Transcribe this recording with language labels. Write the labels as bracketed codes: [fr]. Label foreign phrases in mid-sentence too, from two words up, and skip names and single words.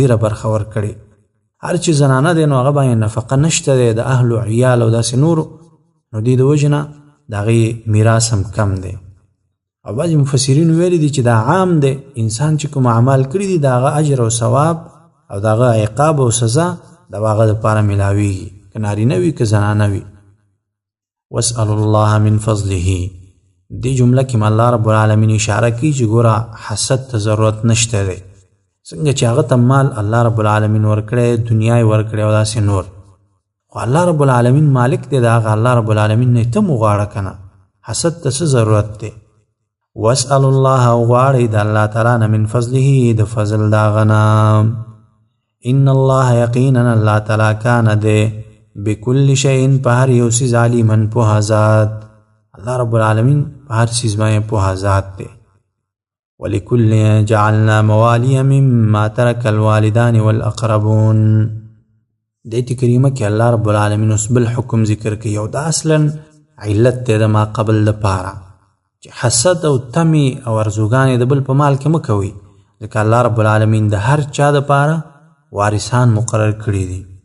[ps] ډېره برخه ورکړې هر چې زنانه دی نو هغه باندې نفقه نشته دی د اهل و عیال او داسې نورو نو دې د وجې نه د هغې میراث هم کم دی او بعضې مفسرین ویلي دي چې دا عام دی انسان چې کوم اعمال کړي دي د هغه اجر او ثواب او د هغه عقاب او سزا د هغه دپاره میلاویږي که نارینه وي که زنانه وي [ar] واسأل الله من فضله [ps] دی جمله کې [ar] الله رب العالمین [ps] اشاره کوي چې ګوره حسد ته ضرورت نشته دی څنګه چې هغه ته مال [ar] الله رب العالمین [ps] ورکړی دنیا یې ورکړی او داسې نور خو [ar] الله رب العالمین [ps] مالک دی د هغه [ar] الله رب العالمین [ps] نه ته م وغواړه که نه حسد ته څه ضرورت دی [ar] واسأل الله [ps] او غواړئ د الله تعالی نه [ar] من فضله [ps] د فضل د هغه نه [ar] ان الله [ps] یقینا الله تعالی کان دی [ar] بكل شيء [ps] په هر یو څیز علیما پوهه ذات [ar] الله رب العالمین [ps] په هر څیز باندې پوهه ذات دی [ar] ولکل جعلنا موالي مما ترك الوالدان والاقربون [ps] د ایت کریمه کې [ar] الله رب العالمین [ps] اوس بل حکم ذکر کوي او دا اصلا علت دی د ما قبل دپاره چې حسد او تمی او ارزوګانې د بل په مال کې مه کوئ ځکه [ar] الله رب العالمین [ps] د هر چا دپاره وارثان مقرر کړي دي